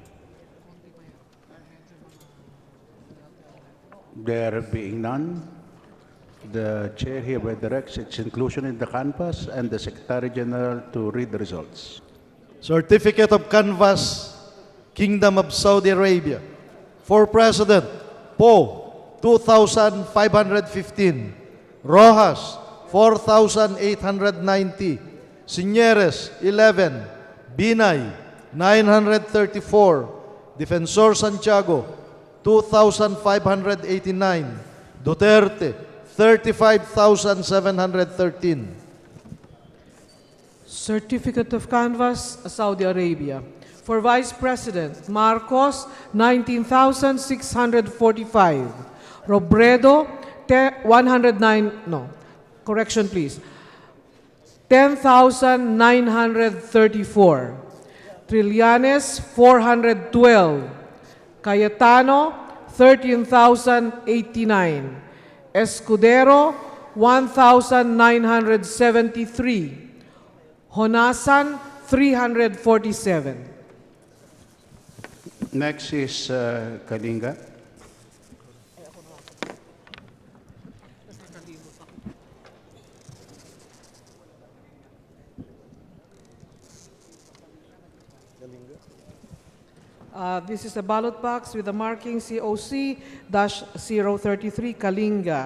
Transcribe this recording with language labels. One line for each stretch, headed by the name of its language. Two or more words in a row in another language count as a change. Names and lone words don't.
English: There being none, the chair hereby directs its inclusion in the canvas and the Secretary General to read the results. Certificate of Canvas, Kingdom of Saudi Arabia. For President, Poe, 2,515. Rojas, 4,890. Signeres, 11. Binay, 934. Defensor Santiago, 2,589. Duterte, 35,713. Certificate of Canvas, Saudi Arabia. For Vice President, Marcos, 19,645. Robredo, 10,934. Trillanes, 412. Cayetano, 13,089. Escudero, 1,973. Honasan, 347. Next is Kalinga. This is a ballot box with the marking COC-033 Kalinga.